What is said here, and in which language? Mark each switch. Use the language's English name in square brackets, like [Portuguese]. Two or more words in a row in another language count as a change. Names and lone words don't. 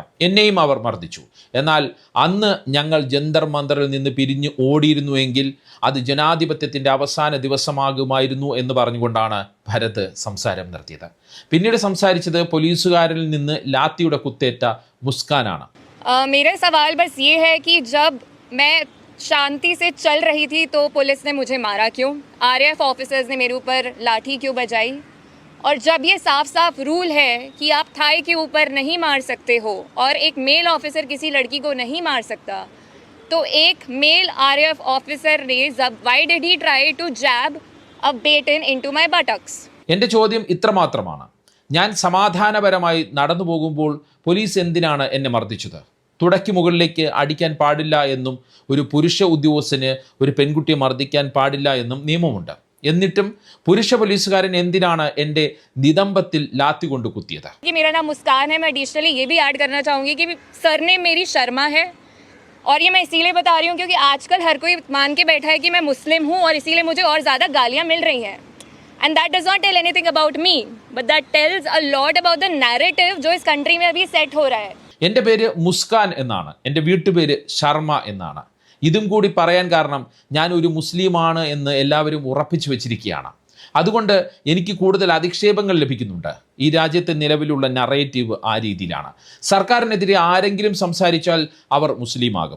[Malayalam] എന്നെയും അവർ മർദ്ദിച്ചു. എന്നാൽ അന്ന് ഞങ്ങൾ ജന്തർ മന്ദറിൽ നിന്ന് പിരിഞ്ഞ് ഓടിയിരുന്നുവെങ്കിൽ അത് ജനാധിപത്യത്തിൻ്റെ അവസാന ദിവസമാകുമായിരുന്നു എന്ന് പറഞ്ഞുകൊണ്ടാണ് ഭരത് സംസാരം നിർത്തിയത്. പിന്നീട് സംസാരിച്ചത് പോലീസുകാരിൽ നിന്ന് ലാത്തിയുടെ കുത്തേറ്റ മുസ്കാനാണ്. [Hindi] मेरा सवाल बस ये है कि जब मैं शांति से चल रही थी तो पुलिस ने मुझे मारा क्यों? RAF ऑफिसर्स ने मेरे ऊपर लाठी क्यों बजाई? और जब ये साफ साफ रूल है कि आप थाई के ऊपर नहीं मार सकते हो और एक [English] male officer [Hindi] किसी लड़की को नहीं मार सकता, तो एक [English] male RAF officer [Hindi] ने [English] why did he try to jab a baton into my buttocks? [Malayalam] എൻ്റെ ചോദ്യം ഇത്രമാത്രമാണ്. ഞാൻ സമാധാനപരമായി നടന്നു പോകുമ്പോൾ പോലീസ് എന്തിനാണ് എന്നെ മർദ്ദിച്ചത്? തുടക്കി മുകളിലേക്ക് അടിക്കാൻ പാടില്ല എന്നും ഒരു പുരുഷ ഉദ്യോഗസ്ഥന് ഒരു പെൺകുട്ടിയെ മർദ്ദിക്കാൻ പാടില്ല എന്നും നിയമമുണ്ട്. എന്നിട്ടും പുരുഷ പോലീസുകാരൻ എന്തിനാണ് എൻ്റെ നിതംബത്തിൽ ലാത്തി കൊണ്ട് കുത്തിയത്? [Hindi] कि मेरा नाम मुस्कान है. मैं एडिशनली ये भी ऐड करना चाहूँगी कि सरनेम मेरी शर्मा है और ये मैं इसीलिए बता रही हूँ क्योंकि आजकल हर कोई मान के बैठा है कि मैं मुस्लिम हूँ और इसीलिए मुझे और ज़्यादा गालियाँ मिल रही हैं. [English] And that does not tell anything about me, but that tells a lot about the narrative [Hindi] जो इस कंट्री में अभी सेट हो रहा है. [Malayalam] എൻ്റെ പേര് മുസ്കാൻ എന്നാണ്, എൻ്റെ വീട്ടുപേര് ശർമ്മ എന്നാണ്. ഇതും കൂടി പറയാൻ കാരണം ഞാൻ ഒരു മുസ്ലിമാണ് എന്ന് എല്ലാവരും ഉറപ്പിച്ചു വെച്ചിരിക്കുകയാണ്. അതുകൊണ്ട് എനിക്ക് കൂടുതൽ അധിക്ഷേപങ്ങൾ ലഭിക്കുന്നുണ്ട്. ഈ രാജ്യത്തെ നിലവിലുള്ള നറേറ്റീവ് ആ രീതിയിലാണ്. സർക്കാരിനെതിരെ ആരെങ്കിലും സംസാരിച്ചാൽ അവർ മുസ്ലിമാകും.